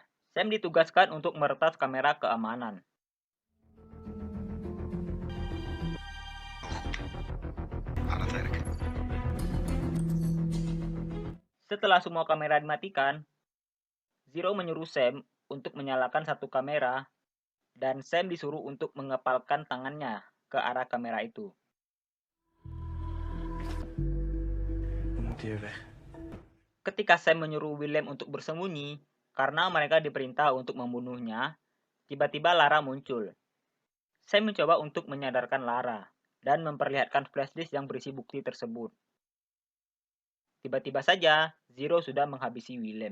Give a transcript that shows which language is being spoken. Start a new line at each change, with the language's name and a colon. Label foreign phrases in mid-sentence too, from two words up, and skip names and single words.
Indonesian: Sam ditugaskan untuk meretas kamera keamanan. Setelah semua kamera dimatikan, Zero menyuruh Sam untuk menyalakan satu kamera dan Sam disuruh untuk mengepalkan tangannya ke arah kamera itu.
Dutch: We moeten hier weg.
Indonesian: Ketika Sam menyuruh William untuk bersembunyi karena mereka diperintah untuk membunuhnya, tiba-tiba Lara muncul. Sam mencoba untuk menyadarkan Lara dan memperlihatkan flash disk yang berisi bukti tersebut. Tiba-tiba saja, Zero sudah menghabisi William.